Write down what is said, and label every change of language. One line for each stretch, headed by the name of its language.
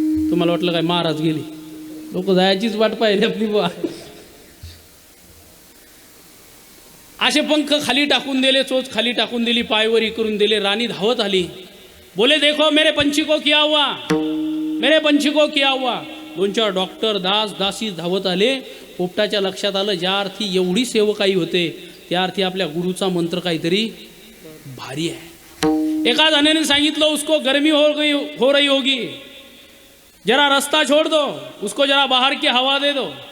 Marathi: तुम्हाला वाटलं काय महाराज गेले? लोक जायचीच वाट पाहिली आपली. असे पंख खाली टाकून दिले, चोच खाली टाकून दिली, पायवरी करून दिले. राणी धावत आली,
Hindi: बोले देखो मेरे पंछी को क्या हुआ, मेरे पंछी को क्या हुआ.
Marathi: 2-4 डॉक्टर दास दासी धावत आले. पोपटाच्या लक्षात आलं, ज्या अर्थी एवढी सेवकाई होते त्या अर्थी आपल्या गुरुचा मंत्र काहीतरी भारी आहे. एका जणाने सांगितलं,
Hindi: उसको गर्मी हो रही होगी, जरा रस्ता छोड़ दो, उसको जरा बाहर की हवा दे दो.